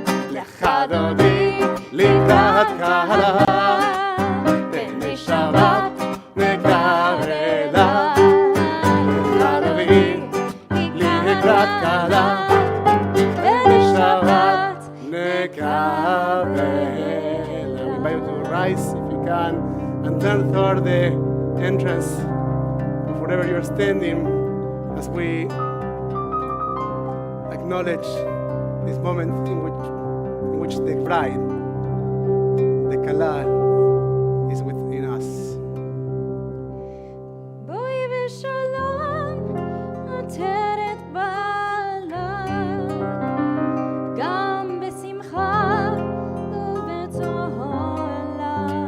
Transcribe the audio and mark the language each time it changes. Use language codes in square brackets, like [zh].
[he] לך דודי לקראת קהלה, בני שבת נקרבה. לך דודי לקראת קהלה, בני שבת נקרבה. [en] We invite you to rise if you can and turn toward the entrance of wherever you're standing as we acknowledge this moment in which the bride, the Kala, is within us. [he] בואי בשלום עטרת בעלה, גם בשמחה ובצהלה.